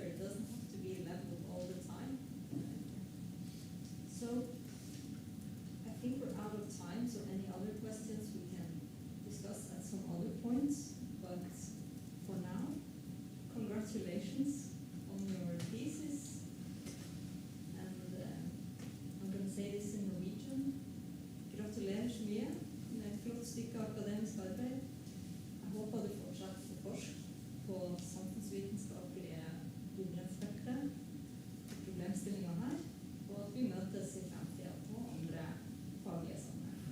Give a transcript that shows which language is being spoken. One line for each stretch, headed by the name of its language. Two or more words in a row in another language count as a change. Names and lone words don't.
English: It doesn't have to be leveled all the time. So I think we're out of time, so any other questions we can discuss at some other points. But for now, congratulations on your thesis. And I'm going to say this in Norwegian.
Norwegian: Gratulerer så mye med et flott stykke akademisk arbeid. Jeg håper du fortsatt får forske på samfunnsvitenskapelige idrettsspektret, problemstillinger her, og at vi møtes i fremtiden på andre faglige sammenhenger.